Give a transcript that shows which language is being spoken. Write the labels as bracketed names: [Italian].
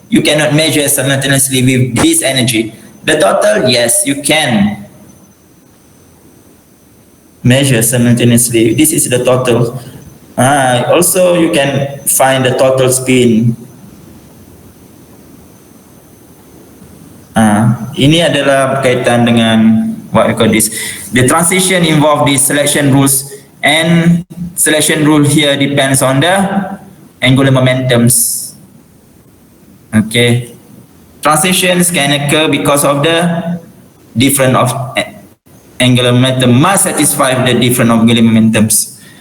[English] You cannot measure simultaneously with this energy. The total, yes, you can measure simultaneously. This is the total. Also, you can find the total spin. [Malay] Ini adalah berkaitan dengan [English] what we call this. The transition involve the selection rules, and selection rule here depends on the angular momentums. Okay, transitions can occur because of the different of angular momentum must satisfy the different angular momentums.